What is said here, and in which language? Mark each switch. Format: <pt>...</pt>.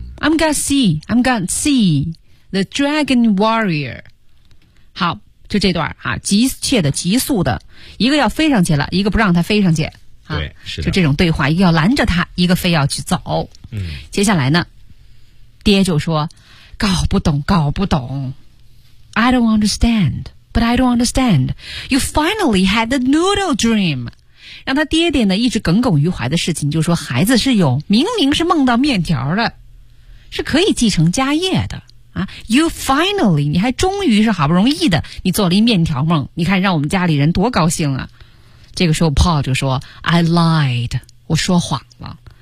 <en>I'm gonna see, I'm gonna see the Dragon Warrior.</en> <zh>好。就这段啊，急切的急速的，一个要飞上去了，一个不让他飞上去、啊、对，是的，就这种对话，一个要拦着他，一个非要去走。嗯，接下来呢爹就说搞不懂搞不懂</zh> <en>I don't understand but I don't understand you finally had the noodle dream</en> <zh>让他爹爹呢一直耿耿于怀的事情，就是说孩子是有明明是梦到面条的，是可以继承家业的啊。</zh> <en>You finally,</en> <zh>你还终于是好不容易的，你做了一面条梦，你看让我们家里人多高兴啊。这个时候 Paul 就说</zh> <en>I lied,</en> <zh>我说谎了。</zh>